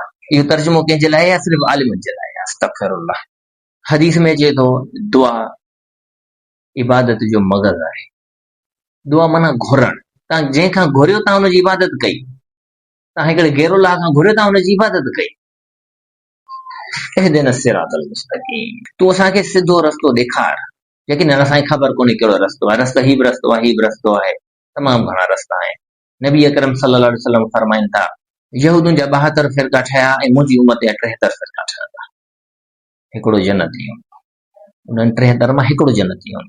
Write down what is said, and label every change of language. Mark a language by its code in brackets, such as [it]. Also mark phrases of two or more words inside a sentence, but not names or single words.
[sd] इहो तर्जुमो कंहिंजे लाइ आहे? सिर्फ़ु आलिमनि जे लाइ। अस्तग़फिरुल्लाह। हदीस में चए थो दुआ इबादत जो मग़ज़ आहे। दुआ माना घुरण, तव्हां जंहिंखां घुरियो तव्हां हुनजी इबादत कई, तव्हां हिकिड़े गैरुल्लाह खां घुरियो तव्हां हुनजी इबादत कई। [ar] اهدنا الصراط المستقيم, [sd] तूं असांखे सिधो रस्तो ॾेखार। लेकिन असांखे ख़बर कोन्हे कहिड़ो रस्तो आहे, रस्तो ही बि रस्तो आहे, ही बि रस्तो आहे, तमामु घणा रस्ता आहिनि। नबी अकरम [ar] صلى الله عليه وسلم [sd] फरमाइनि था, यहूदियुनि जा 72 फिरका ठहिया ऐं मुंहिंजी उम्मत जा 73 फिरका ठहंदा, हिकिड़ो जन्नती हूंदो, उन्हनि 73 मां हिकिड़ो जन्नती हूंदो।